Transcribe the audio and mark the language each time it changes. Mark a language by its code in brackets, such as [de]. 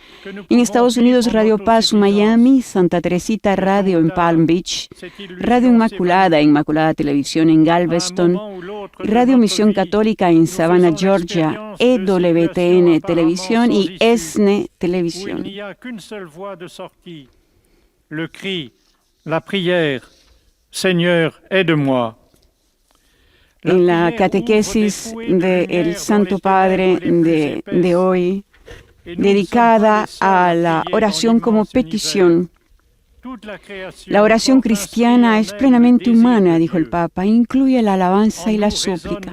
[es] En Estados Unidos, Radio Paz Miami, Santa Teresita Radio en Palm Beach, Radio Inmaculada e Inmaculada Televisión en Galveston, Radio Misión Católica en Savannah, Georgia, EWTN Televisión y ESNE Televisión. [fr] Le cri, la prière, Seigneur, aide-moi. [es] En la catequesis del Santo Padre de hoy, dedicada a la oración como petición. La oración cristiana es plenamente humana, dijo el Papa, incluye la alabanza y la súplica.